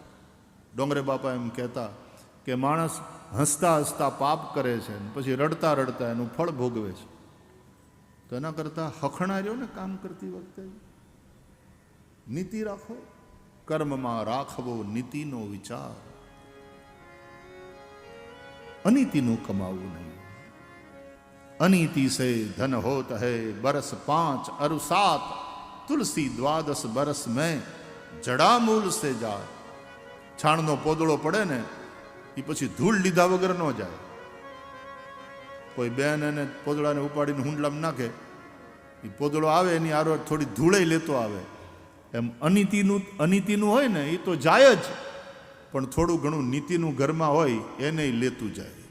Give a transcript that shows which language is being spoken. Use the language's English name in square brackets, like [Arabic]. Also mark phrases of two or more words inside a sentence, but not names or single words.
[Gujarati] ડોંગરે બાપા એમ કહેતા કે માણસ હસતા હસતા પાપ કરે છે પછી રડતા રડતા એનું ફળ ભોગવે છે. તો એના કરતાં હખણા રહ્યો ને કામ કરતી વખતે. નીતિ રાખો, કર્મમાં રાખવો નીતિનો વિચાર. અનીતિનું કમાવું નહીં. [Hindi] अनीति से धन होत है बरस 5 अरु 7 तुलसी 12 बरस में जड़ामूल से जा. [Gujarati] છાણનો પોદળો પડે ને એ પછી ધૂળ લીધા વગર ન જાય. કોઈ બેન એને પોદળાને ઉપાડીને હુંડલામાં નાખે, એ પોદળો આવે એની આરો થોડી ધૂળે લેતો આવે. એમ અનીતિનું હોય ને એ તો જાય જ, પણ થોડું ઘણું નીતિનું ઘરમાં હોય એને લેતું જાય.